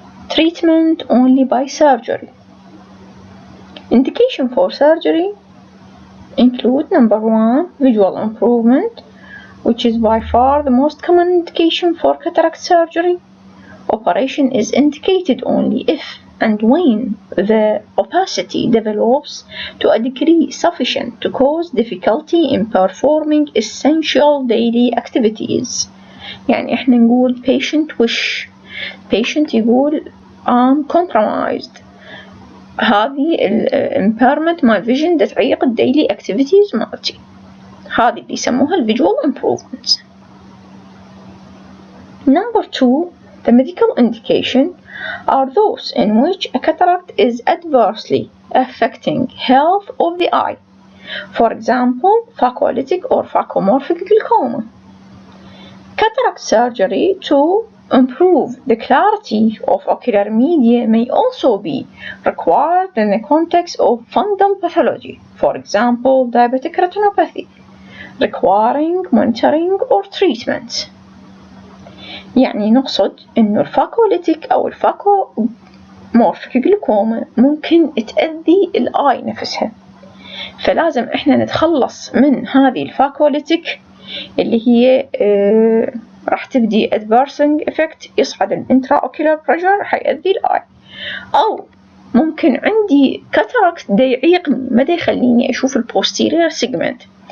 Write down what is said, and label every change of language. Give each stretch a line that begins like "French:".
English: Treatment only by surgery. Indication for surgery include number 1, visual improvement, which is by far the most common indication for cataract surgery. Operation is indicated only if and when the opacity develops to a degree sufficient to cause difficulty in performing essential daily activities.
Arabic: يعني احنا نقول patient wish، patient يقول
English: I'm compromised،
Arabic: هذه impairment مال vision دا تعيق daily activities مالتي، هذه اللي يسموها visual improvements.
English: Number 2, the medical indication are those in which a cataract is adversely affecting health of the eye. For example, phacolytic or phacomorphic glaucoma. Cataract surgery to improve the clarity of ocular media may also be required in the context of fundal pathology, for example, diabetic retinopathy, requiring monitoring or treatment.
Arabic: يعني نقصد إنه الفاكوليتيك أو الفاكومورفيك جلوكوما ممكن تأذي الآي نفسها، فلازم إحنا نتخلص من هذه الفاكوليتيك اللي هي راح تبدي adversing effect، يصعد الانترا اوكيولار بريشر حيأذي الآي، أو ممكن عندي كاتاراكت دا يعيقني ما دا يخليني أشوف البوستيرير سيجمنت.